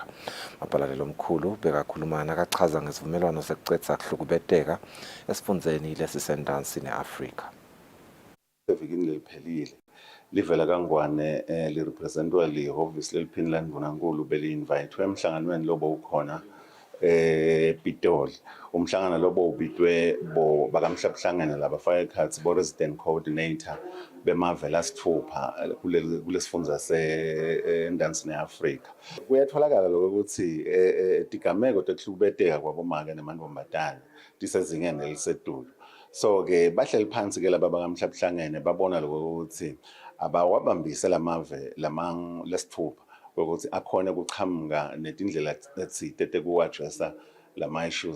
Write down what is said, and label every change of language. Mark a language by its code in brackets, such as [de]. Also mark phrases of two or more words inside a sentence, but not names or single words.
[ss] Mapalane lomkhulu bekakhuluma nakachaza ngesivumelwano sekucedza kuhlukubeteka esifundzeni lesisentansi neAfrika. evikini leliphelile livela kangwane lirepresentwa lihhovisi leliphini laNdunankulu beli-invitwe emhlanganweni lobo ukhona Pitoli. Umhlangano lobo ubitwe bakamhlabuhlangene labafaka ekhathi bo- [en] resident coordinator [ss] bemave lasithupha kulesifundza sendansini ye-Afrika. Kuyatholakala lokho ukuthi tigameko tekuhlukumezeka kwabomake nemantombazane tisezingeni elisedulu. So ke bahleli phansi ke laba bakamhlabuhlangene babona lokho ukuthi abawabambise lamave lesithupha ukuthi akhona ukuchamuka netindlela etsite tekuaddressa lama issues.